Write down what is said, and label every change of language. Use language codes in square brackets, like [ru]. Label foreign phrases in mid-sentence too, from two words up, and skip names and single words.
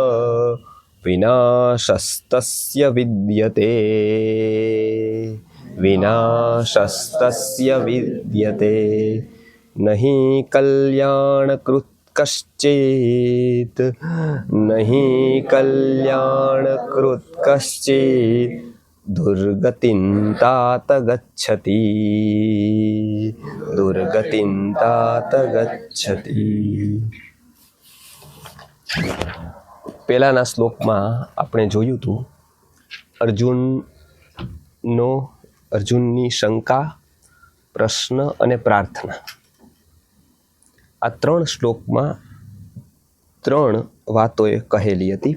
[sa] विनाशस्तस्य विद्यते नहीं कल्याणकृत् कश्चित् दुर्गतिं तात गच्छति। [gu] પહેલાના શ્લોકમાં આપણે જોયું હતું અર્જુનની શંકા, પ્રશ્ન અને પ્રાર્થના. આ 3 શ્લોકમાં 3 વાતો એ કહેલી હતી.